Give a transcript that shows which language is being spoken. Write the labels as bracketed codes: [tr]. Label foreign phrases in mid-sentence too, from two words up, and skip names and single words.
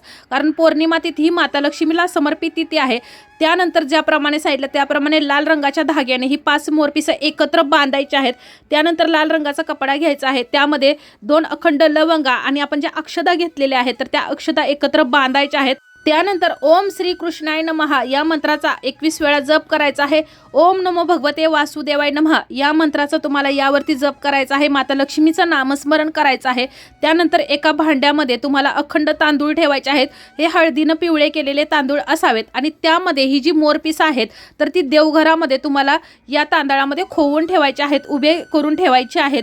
[mr] कारण पौर्णिमा तिथी ही माता लक्ष्मीला समर्पित तिथी आहे. त्यानंतर ज्याप्रमाणे सांगितलं त्याप्रमाणे लाल रंगाच्या धाग्याने ही 5 मोरपिसं एकत्र बांधायची आहेत. त्यानंतर लाल रंगाचा कपडा घ्यायचा आहे, त्यामध्ये 2 अखंड लवंगा आणि आपण ज्या अक्षता घेतलेल्या आहेत तर त्या अक्षता एकत्र बांधायच्या आहेत. त्यानंतर [sa] ओम श्री कृष्णाय नमः [mr] या मंत्राचा 21 वेळा जप करायचा आहे. [sa] ओम नमो भगवते वासुदेवाय नमः [mr] या मंत्राचा तुम्हाला यावरती जप करायचा आहे. माता लक्ष्मीचं नामस्मरण करायचं आहे. त्यानंतर एका भांड्यामध्ये तुम्हाला अखंड तांदूळ ठेवायचे आहेत. हे हळदीनं पिवळे केलेले तांदूळ असावेत, आणि त्यामध्ये ही जी मोरपिसं आहेत तर ती देवघरामध्ये तुम्हाला या तांदळामध्ये खोवून ठेवायचे आहेत, उभे करून ठेवायचे आहेत.